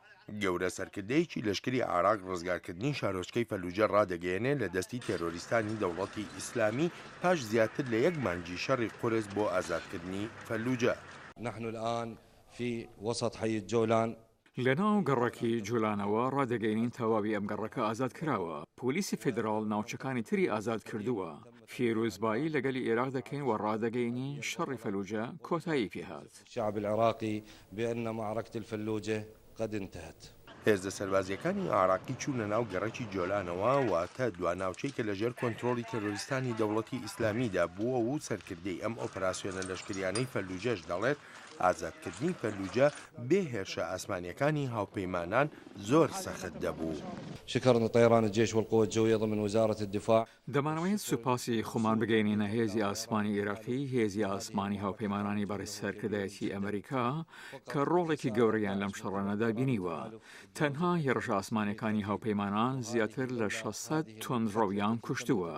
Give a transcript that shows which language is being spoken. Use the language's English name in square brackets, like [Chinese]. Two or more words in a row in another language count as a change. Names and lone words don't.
[Central Kurdish] گەورە سەرکردەیەکی لەشکری عێراق ڕزگارکردنی شارۆچکەی فەلوجە ڕادەگەیەنێت لە دەستی تێرۆریستانی دەوڵەتی ئیسلامی پاش زیاتر لە یەک مانگی شەڕی قورس بۆ ئازادکردنی فەلوجە. [Arabic] نحن الآن في وسط حي الجولان. [Central Kurdish] لەناو گەڕەکی جوولانەوە ڕادەگەینین تەواوی ئەم گەڕەکە ئازاد کراوە. پۆلیسی فێدراڵ ناوچەکانی تری ئازاد کردووە. فیرۆزبایی لەگەلی عێراق دەکەین و ڕادەگەینی شەڕی فەلوجە کۆتایی پێهات. [Arabic] الشعب العراقي بأن معركة الفلوجة قد انتهت. [Central Kurdish] هێزە سەربازیەکانی عێراقی چوونە ناو گەڕەکی جۆلانەوە واتە دواناوچەی کە لەژێر کۆنتڕۆڵی تەرۆریستانی دەوڵەتی ئیسلامیدا بووە و سەرکردەی ئەم ئۆپراسیۆنە لەشکریانەی فەلوجەش دەڵێت ئازادکردنی فەلوجە بێ هێرشە ئاسمانیەکانی هاوپەیمانان زۆر سەخت دەبوو. [Arabic] شكرنا طيران الجيش والقوة الجوية ضمن وزارة الدفاع. [Central Kurdish] دەمانەوێت سوپاسی خۆمان بگەینینە هێزی ئاسمانی عێراقی، هێزی ئاسمانی هاوپەیمانانی بەڕێزسەرکردایەتی ئەمریکا کە ڕۆڵێکی گەورەیان لەم شەڕانەدا بینیوە. تەنها هێرشە ئاسمانیەکانی هاوپەیمانان زیاتر لە 600 تۆندڕەویان کوشتووە.